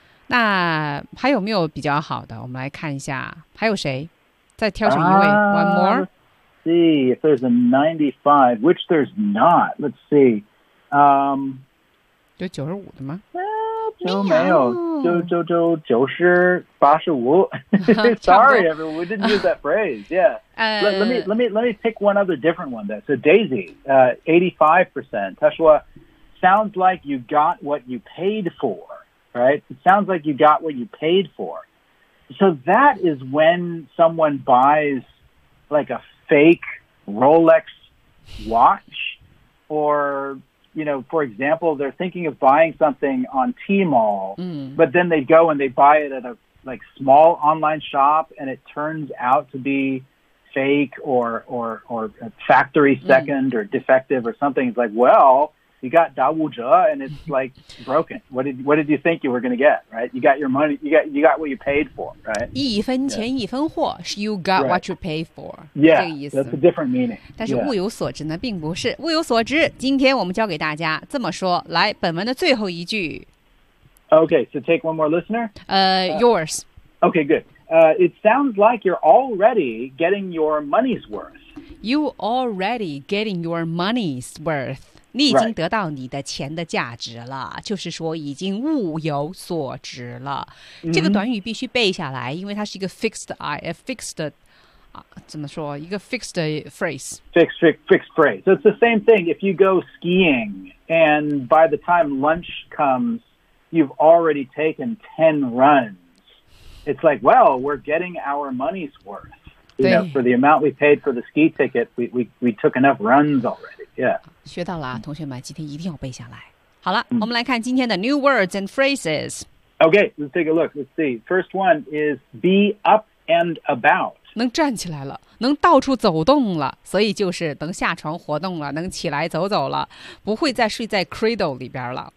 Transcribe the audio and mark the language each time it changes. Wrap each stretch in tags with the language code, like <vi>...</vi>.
<zh>那还有没有比较好的？我们来看一下，还有谁？再挑选一位。</zh> <en>One more. Let's see if there's a 95, which there's not. Let's see.</en> <zh>有95的吗？都没有，就90、85.</zh> <en>Sorry, everyone. We didn't use that phrase. Yeah. Let me pick one other different one. Though. So Daisy, 85%.</en> <zh>他说</zh> <en>sounds like you got what you paid for. Right? It sounds like you got what you paid for. So that is when someone buys like a fake Rolex watch or, you know, for example, they're thinking of buying something on Tmall, but then they go and they buy it at a like small online shop and it turns out to be fake or a factory second or defective or something. It's like, well... You got Dawuja and it's like broken. What did you think you were going to get, right? You got your money, you got what you paid for, right?</en> <zh>一分钱一分货</zh> <en>you got、 right. what you paid for. Yeah,</en> <zh>这个意思</zh> <en>that's a different meaning.</en> <zh>但是物有所值呢并不是。物有所值今天我们教给大家这么说来本文的最后一句。</zh> <en>Okay, so take one more listener. Yours. Okay, good. It sounds like you're already getting your money's worth. You already getting your money's worth.</en> <zh>你已经得到你的钱的价值了、</zh> <en>right.</en> <zh>就是说已经物有所值了、 mm-hmm. 这个短语必须背下来因为它是一个 fixed、怎么说一个 fixed phrase</zh> <en>fixed phrase so it's the same thing if you go skiing and by the time lunch comes you've already taken 10 runs it's like well we're getting our money's worth you know for the amount we paid for the ski ticket we took enough runs already yeah</en> <zh>学到了、啊、同学们今天一定要背下来。好了、我们来看今天的</zh> <en>new words and phrases. Okay, let's take a look. Let's see. First one is be up and about.</en> <zh>能站起来了能到处走动了所以就是能下床活动了能起来走走了不会再睡在 cradle 里边了。</zh>